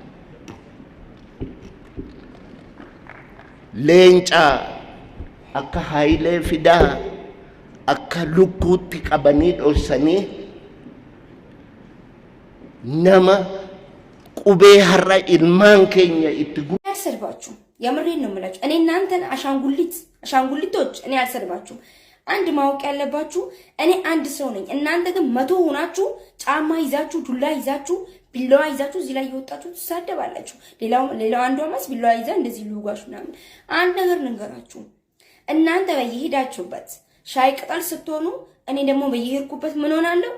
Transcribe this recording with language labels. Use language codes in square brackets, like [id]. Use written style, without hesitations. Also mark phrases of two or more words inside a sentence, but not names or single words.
[om] Leenca akka Haayilee Fidaa akka lukkuutti qabanii dhoksanii nama qubee har'a ilmaan keenya itti [am] አልሰድባችሁም። የምሬን ነው የምላችሁ። እኔ እናንተን አሻንጉሊቶች እኔ አልሰድባችሁም። አንድ ማወቅ ያለባችሁ እኔ አንድ ሰው ነኝ። እናንተ ግን 100 ሆናችሁ ጫማ ይዛችሁ ዱላ ይዛችሁ ቢላዋ ይዛችሁ እዚህ ላይ እየወጣችሁ ትሳደባላችሁ። ሌላው አንዷ ማስ ቢላዋ ይዛ እንደዚህ ልውጋሽ ምናምን። አንድ ነገር ልንገራችሁ። እናንተ በየሄዳችሁበት ሻይ ቅጠል ስትሆኑ እኔ ደግሞ በየሄድኩበት ምን ሆናለሁ?